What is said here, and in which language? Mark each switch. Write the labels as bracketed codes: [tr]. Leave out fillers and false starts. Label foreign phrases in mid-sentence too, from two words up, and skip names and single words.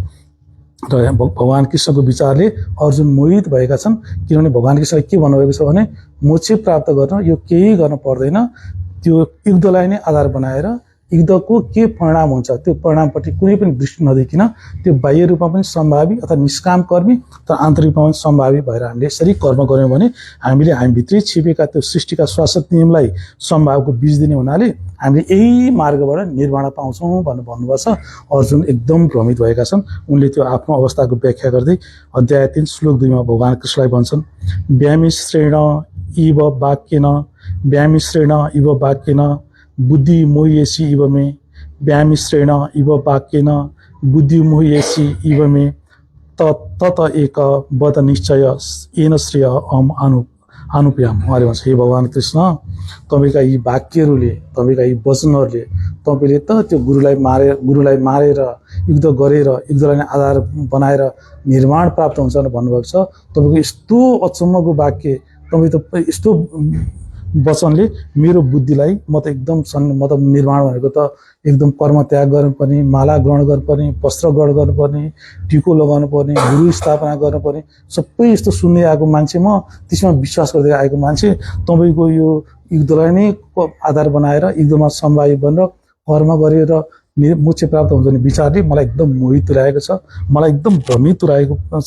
[ne] र भगवान कृष्णको विचारले अर्जुन मोहित भएका छन्, किनभने भगवान कृष्णले के भन्नुभएको छ भने मोक्ष प्राप्त गर्न यो केही गर्न पर्दैन, त्यो युद्धलाई नै आधार बनाएर युद्धको के परिणाम हुन्छ त्यो परिणामपट्टि कुनै पनि दृष्टि नदेखिन त्यो बाह्य रूपमा पनि सम्भावी अथवा निष्काम कर्मी तर आन्तरिक रूपमा पनि सम्भावी भएर हामीले यसरी कर्म गर्यौँ भने हामीले हामीभित्रै छिपेका त्यो सृष्टिका शाश्वत नियमलाई सम्भावको बीज दिने हुनाले हामीले यही मार्गबाट निर्वाण पाउँछौँ भनेर भन्नुभएको छ। अर्जुन एकदम भ्रमित भएका छन्। उनले त्यो आफ्नो अवस्थाको व्याख्या गर्दै अध्याय 3 श्लोक 2 मा भगवान कृष्णलाई भन्छन्, [sa] व्यामिश्रेण इव वाक्येन व्यामिश्रेण इव वाक्येन बुद्धि मोह्यसी इव मे व्यामिश्रेण इव वाक्येन बुद्धि मोह्यसी इव मे तत एक वद निश्चय येन श्रेय अनुप्याम। [ne] उहाँले भन्छ, हे भगवान कृष्ण, तपाईँका यी वाक्यहरूले, तपाईँका यी वचनहरूले तपाईँले त त्यो गुरुलाई मारेर युद्ध गरेर युद्धलाई नै आधार बनाएर निर्माण प्राप्त हुन्छ भनेर भन्नुभएको छ। तपाईँको यस्तो अचम्मको वाक्य, तपाईँ त यस्तो वचनले मेरो बुद्धिलाई म त एकदम निर्माण भनेको त एकदम कर्म त्याग गर्नुपर्ने, माला ग्रहण गर्नुपर्ने, वस्त्र ग्रहण गर्नुपर्ने, टिको लगाउनु पर्ने, गुरु स्थापना गर्नुपर्ने सबै यस्तो सुन्दै आएको मान्छे, म त्यसमा विश्वास गर्दै आएको मान्छे, तपाईँको यो युद्धलाई नै आधार बनाएर युद्धमा सम्भावी बनेर कर्म गरेर मोक्ष प्राप्त हुन्छ भन्ने विचारले मलाई एकदम मोहित तुल्याएको छ, मलाई एकदम भ्रमित तुल्याएको छ।